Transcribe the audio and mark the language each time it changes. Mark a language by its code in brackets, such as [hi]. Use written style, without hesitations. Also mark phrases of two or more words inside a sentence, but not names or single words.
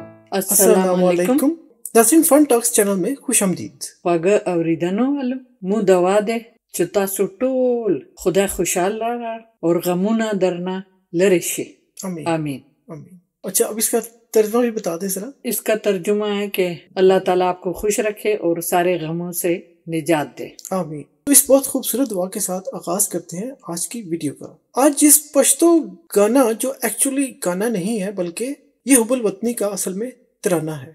[ar] السلام عليكم. [ur] ناظرین، فن ٹاکس چینل میں خوش آمدید. [ps] خواږه اوریدنو والو مو دوا ده چې تاسو ټول خدای خوشاله اور غمونه درنه لري شي، آمین [ur] آمین۔ آمین۔ اچھا، اب اس کا ترجمہ بھی بتا دیں ذرا۔ اس کا ترجمہ ہے کہ اللہ تعالیٰ آپ کو خوش رکھے اور سارے غموں سے نجات دے، آمین۔ تو اس بہت خوبصورت دعا کے ساتھ آغاز کرتے ہیں آج کی ویڈیو کا۔ آج جس پشتو گانا جو ایکچولی گانا نہیں ہے بلکہ یہ حب الوطنی کا اصل میں ترانہ ہے۔